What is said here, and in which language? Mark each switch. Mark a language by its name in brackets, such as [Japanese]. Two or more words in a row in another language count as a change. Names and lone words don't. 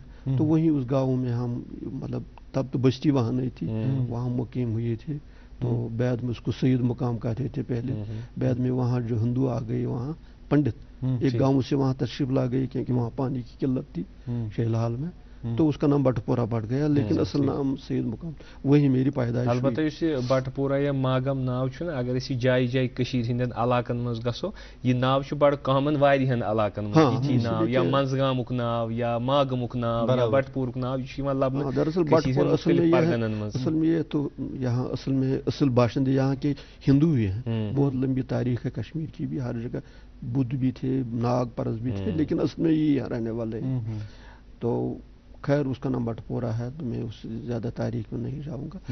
[Urdu] تو وہیں اس گاؤں میں ہم مطلب تب تو بستی وہاں نہیں تھی وہاں مقیم ہوئے تھے. تو بعد میں اس کو سید مقام کہتے تھے پہلے. بعد میں وہاں جو ہندو آ گئے وہاں پنڈت ایک گاؤں سے وہاں تشریف لا گئی کیونکہ وہاں پانی کی قلت تھی شیل حال میں. تو اس کا نام بٹپورہ پڑ گیا لیکن اصل نام سید مقام وہی میری پیدائش. [Kashmiri] البتہ اس بٹپورہ یا ماگام ناو چھُ اگر اس جائے جائے کشیر ہندین علاقن مز گژھو یہ ناو چھُ بڑ کامن واریاہن علاقن مز. یہ ناو یا منزگامُک ناو یا ماگمُک ناو یا بٹپورُک ناو یہ چھُ یوان لبنہٕ. [Urdu] دراصل بٹپورہ اصل میں یہ تو یہاں اصل میں اصل باشندے یہاں کے ہندو ہی ہیں. بہت لمبی تاریخ ہے کشمیر کی بھی. ہر جگہ بدھ بھی تھے ناگ پرست بھی تھے لیکن اصل میں یہ یہاں رہنے والے ہیں. تو خیر اس کا نام بٹپورہ ہے تو میں اس زیادہ تاریخ میں نہیں جاؤں گا.